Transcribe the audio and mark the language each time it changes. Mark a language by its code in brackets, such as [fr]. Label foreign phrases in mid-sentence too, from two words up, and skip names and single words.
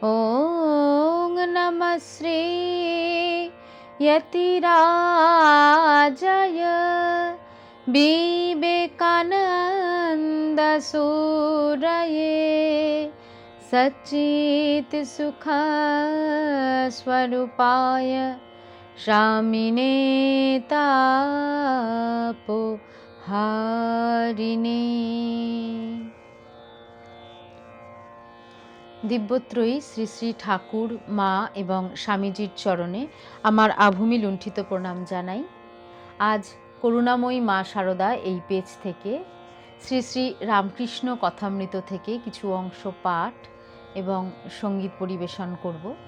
[sa] ॐ नमः श्री यतिराजाय विवेकानन्द सूरये सच्चित्सुख स्वरूपाय स्वामिने तापहारिणे। [bn] দিব্যত্রয়ী শ্রী শ্রী ঠাকুর, মা এবং স্বামীজির চরণে আমার আভূমি লুণ্ঠিত প্রণাম জানাই। আজ করুণাময়ী মা শারদা এই পেজ থেকে শ্রী শ্রী রামকৃষ্ণ কথামৃত থেকে কিছু অংশ পাঠ এবং সঙ্গীত পরিবেশন করব।